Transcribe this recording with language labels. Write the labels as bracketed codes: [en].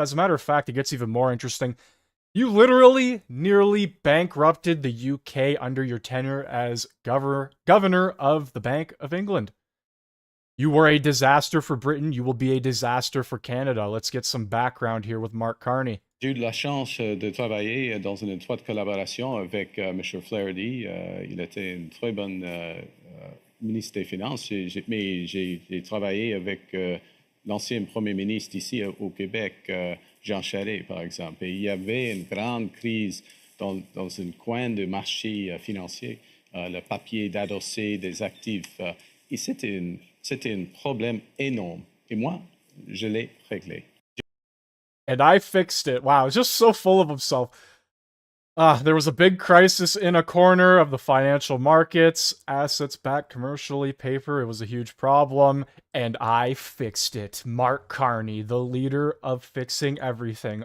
[en] As a matter of fact, it gets even more interesting. You literally nearly bankrupted the UK under your tenure as governor of the Bank of England. You were a disaster for Britain. You will be a disaster for Canada. Let's get some background here with Mark Carney. [fr] J'ai eu de la chance de travailler dans une étroite collaboration avec M. Flaherty. Il était une très bonne ministre des Finances, mais j'ai travaillé avec l'ancien premier ministre ici au Québec, Jean Charest, par exemple. Et il y avait une grande crise dans un coin de marché financier, le papier d'adossé des actifs. Et c'était un problème énorme. Et moi, je l'ai réglé. [en] And I fixed it. Wow, it's just so full of himself. There was a big crisis in a corner of the financial markets, assets-backed commercially paper. It was a huge problem, and I fixed it. Mark Carney, the leader of fixing everything.